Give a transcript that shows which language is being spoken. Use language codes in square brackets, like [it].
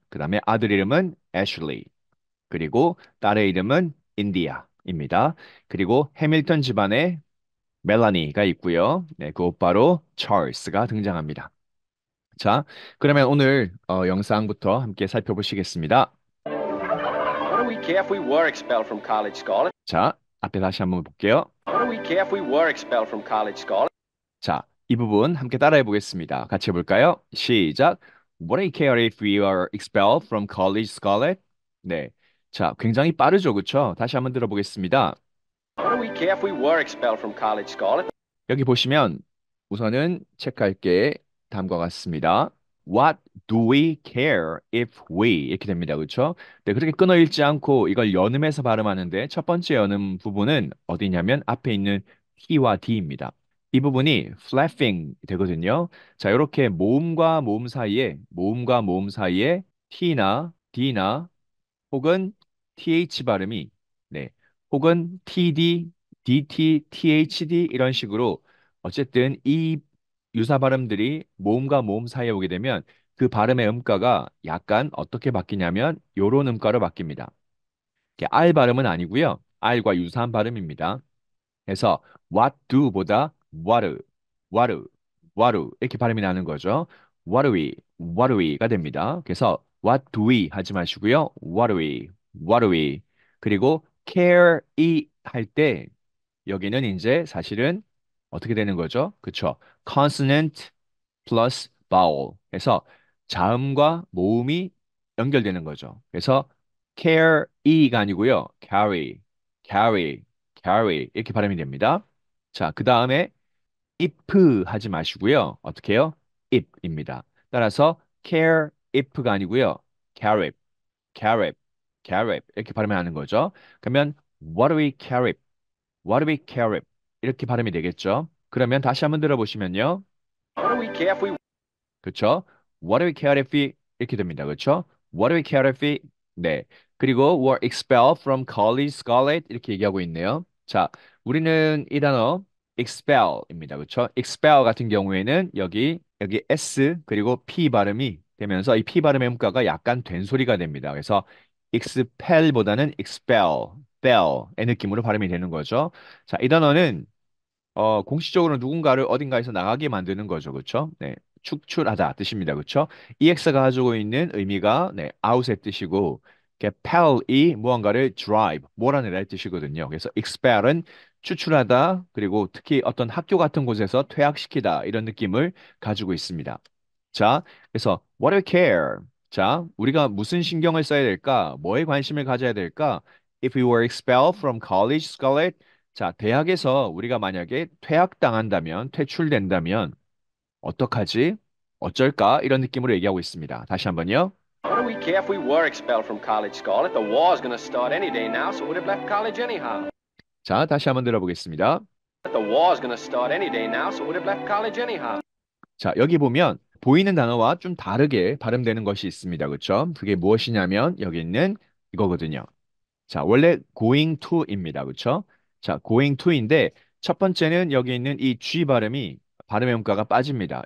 [ko] 그 다음에 아들 이름은 애슐리, 그리고 딸의 이름은 인디아입니다. 그리고 해밀턴 집안에 멜라니가 있고요. 네, 그 오빠로 찰스가 등장합니다. 자, 그러면 오늘 영상부터 함께 살펴보시겠습니다. [en] What do we care if we were expelled from college, Scarlett? [ko] 자, 앞에 다시 한번 볼게요. [en] What do we care if we were expelled from college, Scarlett? [ko] 자, 이 부분 함께 따라해 보겠습니다. 같이 해볼까요? 시작. [en] What do you care if we are expelled from college, Scarlett? [ko] 네. 자, 굉장히 빠르죠, 그쵸? 다시 한번 들어보겠습니다. [en] What do we care if we were expelled from college, Scarlett? [ko] 여기 보시면 우선은 체크할 게 다음과 같습니다. [en] What do we care if we? [ko] 이렇게 됩니다. 그렇죠? 네, 그렇게 끊어 읽지 않고 이걸 연음해서 발음하는데 첫 번째 연음 부분은 어디냐면 앞에 있는 T와 D입니다. 이 부분이 flapping 되거든요. 자, 이렇게 모음과 모음 사이에 T나 D나 혹은 TH 발음이 네, 혹은 TD, DT, THD 이런 식으로 어쨌든 이 유사 발음들이 모음과 모음 사이에 오게 되면 그 발음의 음가가 약간 어떻게 바뀌냐면 요런 음가로 바뀝니다. 이게 R 발음은 아니고요. R과 유사한 발음입니다. 그래서 [en] what do [ko] 보다 what, what 이렇게 발음이 나는 거죠. [en] what do we [ko] 가 됩니다. 그래서 [en] what do we [ko] 하지 마시고요. [en] what do we. [ko] 그리고 care 이 할 때 여기는 이제 사실은 어떻게 되는 거죠? 그쵸? [en] consonant plus vowel [ko] 해서 자음과 모음이 연결되는 거죠. 그래서 carry가 아니고요. carry, carry 이렇게 발음이 됩니다. 자, 그 다음에 if 하지 마시고요. 어떻게 해요? if입니다. 따라서 [en] care if [ko] 가 아니고요. carry, carry, carry 이렇게 발음이 하는 거죠. 그러면 [en] what do we carry? What do we carry? [ko] 이렇게 발음이 되겠죠. 그러면 다시 한번 들어보시면요. [en] What do we care if we [ko] 그렇죠? [en] What do we care if we [ko] 이렇게 됩니다. 그렇죠? [en] What do we care if we [ko] 네. 그리고 [en] were expelled from college, Scarlett [ko] 이렇게 얘기하고 있네요. 자, 우리는 이 단어 expel입니다. 그렇죠? expel 같은 경우에는 여기 s 그리고 p 발음이 되면서 이 p 발음의 음가가 약간 된 소리가 됩니다. 그래서 expel보다는 expel, expel의 느낌으로 발음이 되는 거죠. 자, 이 단어는 공식적으로 누군가를 어딘가에서 나가게 만드는 거죠. 그렇죠? 네. 축출하다 뜻입니다. 그렇죠? EX가 가지고 있는 의미가 out의 뜻이고 expel이 무언가를 drive, 몰아내다 뜻이거든요. 그래서 expel은 추출하다 그리고 특히 어떤 학교 같은 곳에서 퇴학시키다 이런 느낌을 가지고 있습니다. [en] 자, 그래서 what do we care? [ko] 자, 우리가 무슨 신경을 써야 될까? 뭐에 관심을 가져야 될까? [en] If we were expelled from college, Scarlett, [ko] 자, 대학에서 우리가 만약에 퇴학당한다면, 퇴출된다면, 어떡하지? 어쩔까? 이런 느낌으로 얘기하고 있습니다. 다시 한번요. [en] What do we care if we were expelled from college, Scarlett? The war's gonna start any day now, so we'd have left college anyhow. [ko] 자, 다시 한번 들어보겠습니다. [en] The war's gonna start any day now, so we'd have left college anyhow. [ko] 자, 여기 보면 보이는 단어와 좀 다르게 발음되는 것이 있습니다. 그렇죠? 그게 무엇이냐면 여기 있는 이거거든요. 자, 원래 going to입니다. 그렇죠? 자, going to인데 첫 번째는 여기 있는 이 G 발음이 발음의 음가가 빠집니다.